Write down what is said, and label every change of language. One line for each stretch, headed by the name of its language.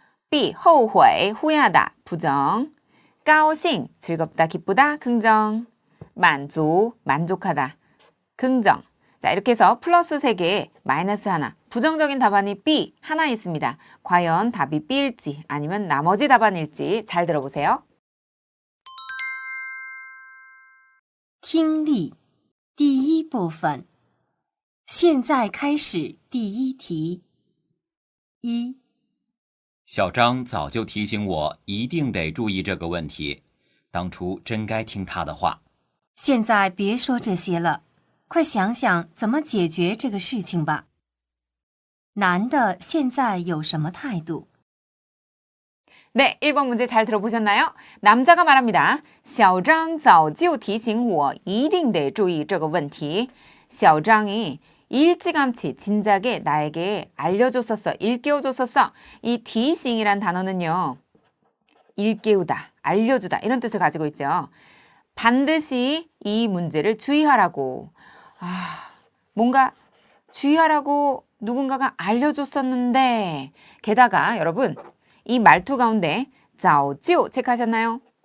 Korean: B 后悔 후회하다, 부정. 高兴 즐겁다, 기쁘다, 긍정. 满足 만족하다, 긍정. 자, 이렇게 해서 플러스 3개, 마이너스 하나, 부정적인 답안이 B 하나 있습니다. 과연 답이 B일지 아니면 나머지 답안일지 잘 들어보세요.
Chinese: 听力第一部分现在开始第一题一小张早就提醒我一定得注意这个问题，当初真该听他的话。现在别说这些了，快想想怎么解决这个事情吧。男的现在有什么态度？
Korean: 네, 1번 문제 잘 들어보셨나요? 남자가 말합니다.
Chinese: 小张早就提醒我一定得注意这个问题.
Korean: 小张이 일찌감치 진작에 나에게 알려줬었어, 일깨워줬었어. 이提醒이란 단어는요, 일깨우다, 알려주다 이런 뜻을 가지고 있죠. 반드시 이 문제를 주의하라고. 뭔가 주의하라고 누군가가 알려줬었는데, 게다가 여러분 이 말투 가운데 早就 체크하셨나요?